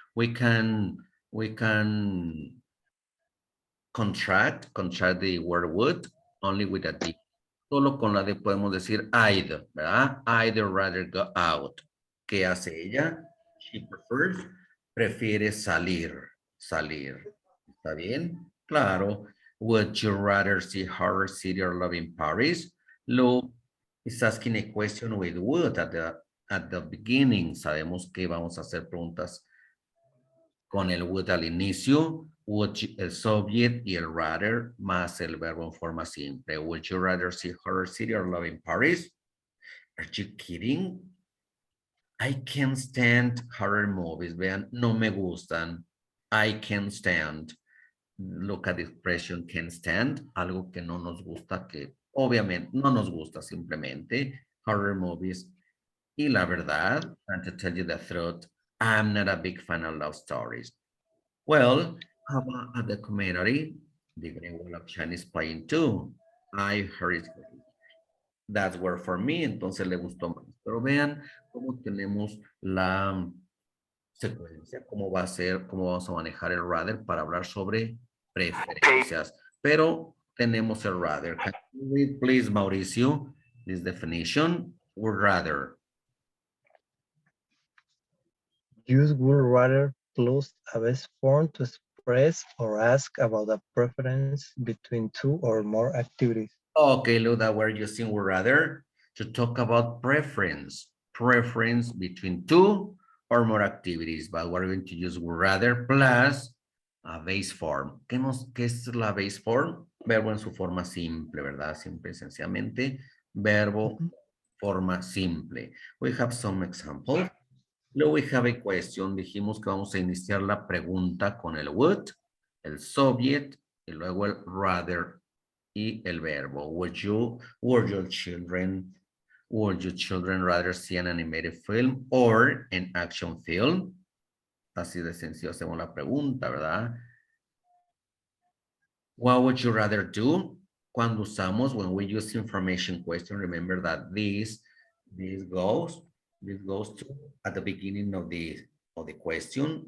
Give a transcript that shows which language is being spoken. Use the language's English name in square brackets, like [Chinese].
[English] We can contract the word would only with a D. [Spanish] Solo con la D podemos decir I'd, ¿verdad? [English] I'd rather go out. [Spanish] ¿Qué hace ella? [English] She prefers, [Spanish] prefiere salir. ¿Está bien? Claro. [English] Would you rather see Horror City or Love in Paris? Luke is asking a question with would at the beginning. [Spanish] Sabemos que vamos a hacer preguntas con el would al inicio, would el subject y el rather más el verbo en forma simple. [English] Would you rather see Horror City or Love in Paris? Are you kidding? I can't stand horror movies. [Spanish] Vean, no me gustan. [English] I can't stand. Look at the expression can't stand. [Spanish] Algo que no nos gusta, que obviamente no nos gusta simplemente. Horror movies. Y la verdad, [English] and to tell you the truth, I'm not a big fan of love stories. Well, how about a documentary? The Great Wall of China is playing too. I heard it's great. That's where for me, [Spanish] entonces le gustó más. Pero vean cómo tenemos la secuencia, cómo va a ser, cómo vamos a manejar el rather para hablar sobre preferencias. Pero tenemos el rather. [English] Can you read, please, Mauricio, this definition? Would rather. Use would rather plus a base form to express or ask about a preference between two or more activities. Okay, Luda, we're using would rather to talk about preference between two or more activities, but we're going to use would rather plus a base form. [Spanish] ¿Qué es la base form? Verbo en su forma simple, ¿verdad? Simple y sencillamente. Verbo, forma simple. [English] We have some examples. Luego we have a question. [Spanish] Dijimos que vamos a iniciar la pregunta con el would, el subject y luego el rather y el verbo. [English] Would your children rather see an animated film or an action film? [Spanish] Así de sencillo hacemos la pregunta, ¿verdad? [English] What would you rather do? [Spanish] Cuando usamos, [English] when we use information question, remember that this goes to at the beginning of the question.